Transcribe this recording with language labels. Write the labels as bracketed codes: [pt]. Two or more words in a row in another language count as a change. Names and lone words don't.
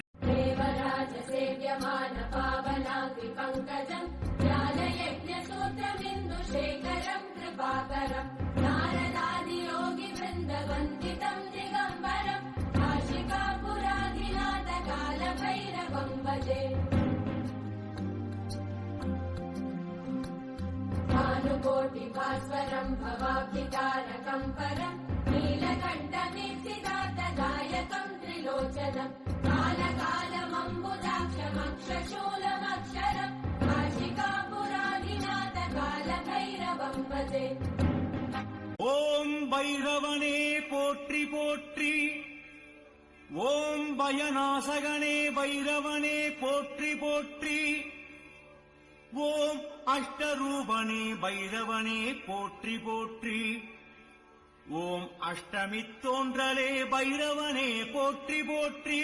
[sa] देवराज सेव्यमान पावनादि पङ्कजं ज्ञानयज्ञ सूत्रमिन्दु शेखरं कृपाकरं नारदादि योगि वृन्द वन्दितं दिगम्बरं काशिकापुराधिनाथ काल भैरवं भजे. भानुकोटि भास्वरं भवाब्धितारकं परं नीलकण्ठमीर्तिदातदायकं त्रिलोचनं कालकालमम्बुजाक्षमक्षशूलमक्षरं काशिकापुरादिनाथकालभैरवं भजे. [ta] ஓம் பைரவனே போற்றி போற்றி ஓம் பயநாசகனே பைரவனே போற்றி போற்றி ஓம் அஷ்டரூபனே பைரவனே போற்றி போற்றி ஓம் அஷ்டமி தோன்றலே பைரவனே போற்றி போற்றி.